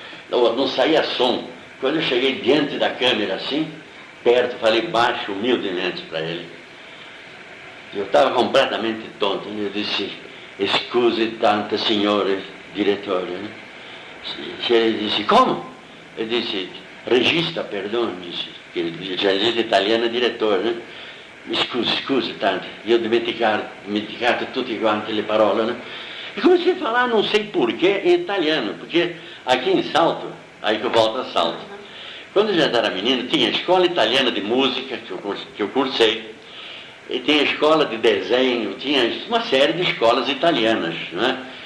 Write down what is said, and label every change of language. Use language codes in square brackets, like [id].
[pt] Não saía som. Quando eu cheguei diante da câmera, assim, perto, falei baixo, humildemente para ele. Eu estava completamente tonto, né? Eu disse, [it] scusi tanto, signore direttore. [pt] Né? Ele disse, como? Eu disse, regista, perdão, disse, que regista italiano é direttore, né? [it] Scusi tanto, io dimenticato tutte quante le parole, né? [pt] E comecei a falar, não sei porquê, em italiano, porque aqui em Salto, aí que eu volto a Salto, quando eu já era menino, tinha a escola italiana de música, que eu cursei, e tinha a escola de desenho, tinha uma série de escolas italianas, né?